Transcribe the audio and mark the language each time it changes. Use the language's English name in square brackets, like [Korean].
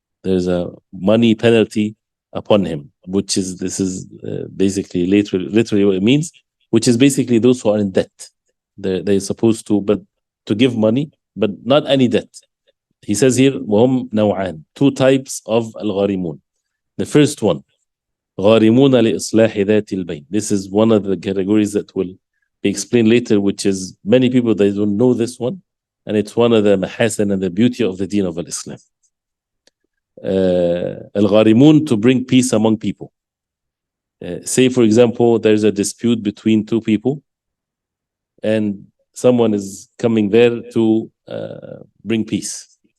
[English] There's a money penalty upon him, which is, this is basically literally what it means, which is basically those who are in debt. They're supposed to, but to give money, but not any debt. He says here, [Arabic] وهم نوعان, [English] 2 types of al-gharimun. The first one, [Arabic] غارمون لإصلاح ذات البين. [English] This is one of the categories that will be explained later, which is many people, they don't know this one, and it's one of the mahasin and the beauty of the deen of Islam. Al-gharimun, to bring peace among people. Say, for example, there's a dispute between 2 people, and someone is coming there to bring peace.